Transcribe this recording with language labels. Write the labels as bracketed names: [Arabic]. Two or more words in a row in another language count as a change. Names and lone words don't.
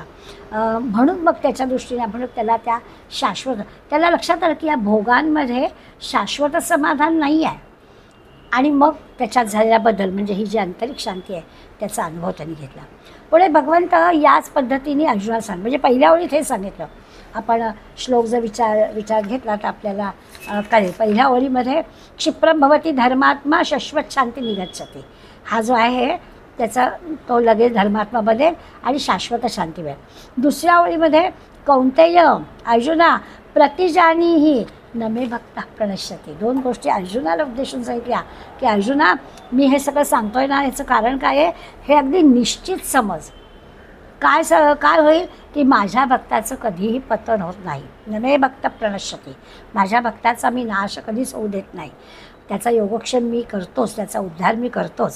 [Marathi] म्हणून मग त्याच्या दृष्टीने म्हणून त्याला त्या शाश्वत, त्याला लक्षात आलं की या भोगांमध्ये शाश्वत समाधान नाही आहे आणि मग त्याच्यात झालेला बदल म्हणजे ही जी आंतरिक शांती आहे त्याचा अनुभव त्यांनी घेतला. पुढे भगवंत याच पद्धतीने अर्जुनाला सांग, म्हणजे पहिल्या ओळीत हे सांगितलं. आपण श्लोक जर विचार घेतला तर आपल्याला कळेल. पहिल्या ओळीमध्ये [Sanskrit] क्षिप्रम भवती धर्मात्मा शाश्वत शांती निगच्छति, [Marathi] हा जो आहे त्याचा तो लगेच धर्मात्मा बनेल आणि शाश्वत शांती मिळेल. दुसऱ्या ओळीमध्ये [Sanskrit] कौंतेय अर्जुना प्रतिजानीही न मे भक्ता प्रणश्यते. [Marathi] 2 गोष्टी अर्जुनाला उद्देशून सांगितल्या की अर्जुना, मी हे सगळं सांगतोय ना, याचं कारण काय आहे हे अगदी निश्चित समज. काय होईल की माझ्या भक्ताचं कधीही पतन होत नाही. [Sanskrit] न मे भक्त प्रणश्यते. [Marathi] माझ्या भक्ताचा मी नाश कधीच होऊ देत नाही. त्याचा योगक्षेम मी करतोच, त्याचा उद्धार मी करतोच.